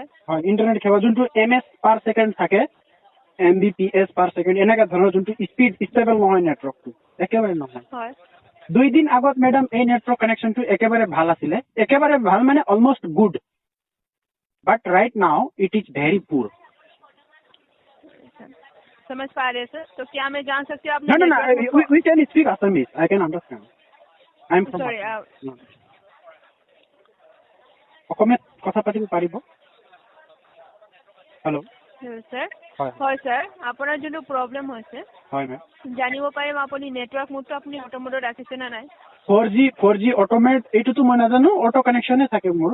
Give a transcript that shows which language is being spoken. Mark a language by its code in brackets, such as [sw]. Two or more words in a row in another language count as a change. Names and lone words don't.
[as] হয়, ইণ্টাৰনেট সেৱা যোনটো MS পাৰ ছেকেণ্ড থাকে, Mbps পাৰ ছেকেণ্ড, এনেকা ধৰণৰ যোনটো স্পীড ষ্টেবল নহয় নেটৱৰ্কটো, একেবাৰে নহয়। হয়। 2 দিন আগত মেডাম এই নেটৱৰ্ক কানেকশ্যনটো একেবাৰে ভাল আছিলে, একেবাৰে ভাল মানে [en] almost good, but right now it is very poor. [hi] समझ पा रहे सर, तो क्या मैं जान सकती हूँ आपने? [en] No, we can speak Assamese. I can understand. I am from Sorry. [as] অসমীয়াত কথা পাতিব পাৰিব? হেল্ল'। স্যাৰ, হয় স্যাৰ, আপোনাৰ যোনটো প্ৰব্লেম হৈছে, হয় মেম, জানিব পাৰিম আপুনি নেটৱৰ্ক মোডটো আপুনি অটো মোডত ৰাখিছে নে নাই? 4G অটোমেট, এইটোতো মই নাজানো, অটো কানেকশ্যনে থাকে মোৰ।